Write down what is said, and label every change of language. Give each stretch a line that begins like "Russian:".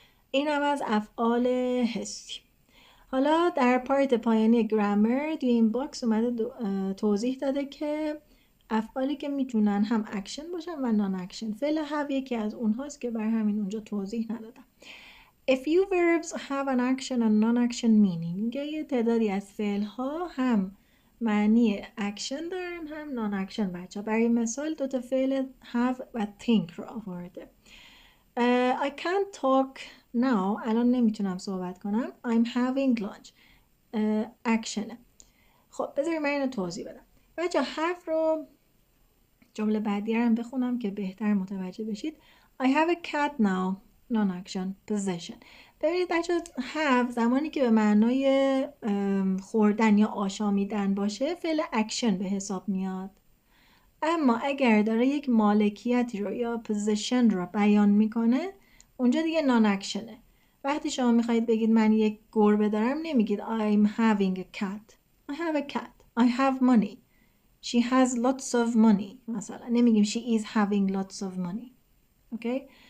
Persian: این هم از افعال حسی. حالا در پارت پایانی گرامر توی این باکس اومده توضیح داده که افعالی که میتونن هم اکشن باشن و نان اکشن. فعل have یکی از اونهاست که بر همین اونجا توضیح ندادم.
English: A few verbs have an action and non-action meaning.
Persian: میگه یه تعدادی از فعل ها هم معنی اکشن دارن هم نان اکشن. بچه برای مثال دو تا فعل have و think رو آورده.
English: I can't talk now.
Persian: الان نمیتونم صحبت کنم.
English: I'm having lunch. اکشنه.
Persian: خب بذارید من اینو توضیح بدم. بچه have رو جمله بعدی رو هم بخونم که بهتر متوجه بشید.
English: I have a cat now. non-action possession.
Persian: ببینید بچه have زمانی که به معنای خوردن یا آشامیدن باشه فعل اکشن به حساب میاد. اما اگر داره یک مالکیتی رو یا possession رو بیان میکنه اونجا دیگه نان اکشنه. وقتی شما میخواید بگید من یک گربه دارم نمیگید
English: I'm having a cat. I have a cat. I have money. She has lots of money.
Persian: مثلا نمیگیم
English: she is having lots of money. okay?